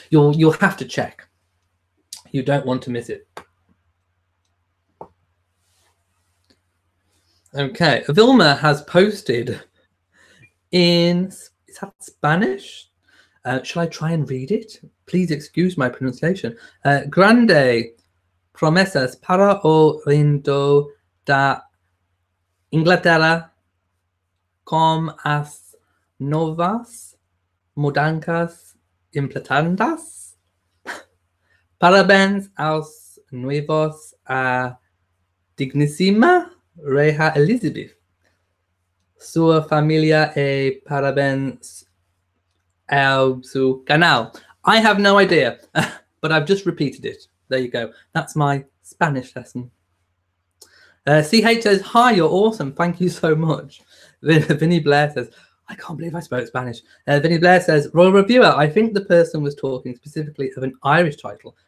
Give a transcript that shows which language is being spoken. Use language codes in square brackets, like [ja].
[en] You'll have to check. You don't want to miss it. Okay, Vilma has posted in, is that Spanish? Shall I try and read it? Please excuse my pronunciation. [pt] Grande Promesas para o rindo da Inglaterra com as novas mudanças implantadas. Parabéns aos noivos a digníssima Rainha Elizabeth. Sua família e parabéns ao seu canal. [en] I have no idea, but I've just repeated it. There you go. That's my Spanish lesson. CH says, hi, you're awesome. Thank you so much. Vinny Blair says, I can't believe I spoke Spanish. Vinny Blair says, Royal Reviewer, I think the person was talking specifically of an Irish title.